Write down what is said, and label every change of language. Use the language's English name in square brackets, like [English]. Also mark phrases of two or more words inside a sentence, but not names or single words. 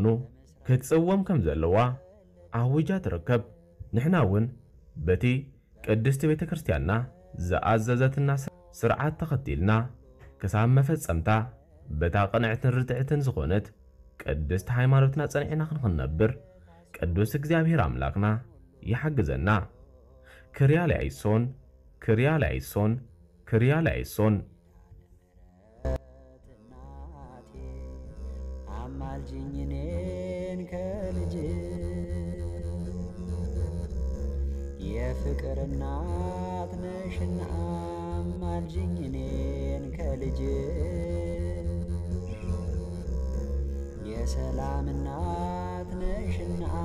[Tigrinya] ክትጽወም ከም ዘለዋ ኣውጃ ትርከብ ንሕና እውን በቲ ቅድስቲ ቤተ ክርስቲያንና ዝኣዘዘትና ስርዓት ተኸቲልና ክሳብ መፈጸምታ በታ ቅንዕትን ርትዕትን ዝኾነት ቅድስቲ ሃይማኖትና ጸኒዕና ክንነብር ቅዱስ እግዚአብሔር አምላክና ይሐግዘና [Greek] Κύριε ελέησον Κύριε ελέησον Κύριε ελέησον [Amharic] አማልጅኝኔን ከልጅ የፍቅር እናት ነሽና አማልጅኝኔን ከልጅ የሰላም እናት ነሽና